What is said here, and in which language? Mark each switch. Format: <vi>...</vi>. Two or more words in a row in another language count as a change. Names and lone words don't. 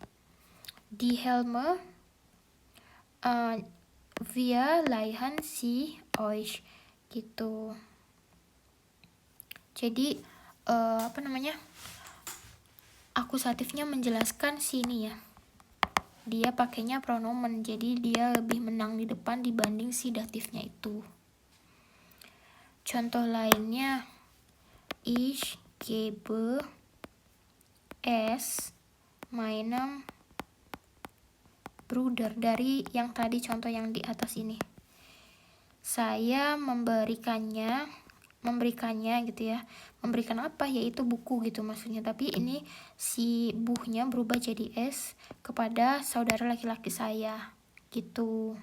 <de>Die Helme wir leihen sie euch gitu.</de> <id>Jadi akusatifnya menjelaskan sini ya. Dia pakainya pronomen, jadi dia lebih menang di depan dibanding si datifnya itu. Contoh lainnya,</id> <de>ich gebe es meinem Bruder,</de> <id>dari yang tadi contoh yang di atas ini. Saya memberikannya gitu ya. Memberikan apa? Yaitu buku gitu maksudnya. Tapi ini si buhnya berubah jadi es kepada saudara laki-laki saya gitu.</id>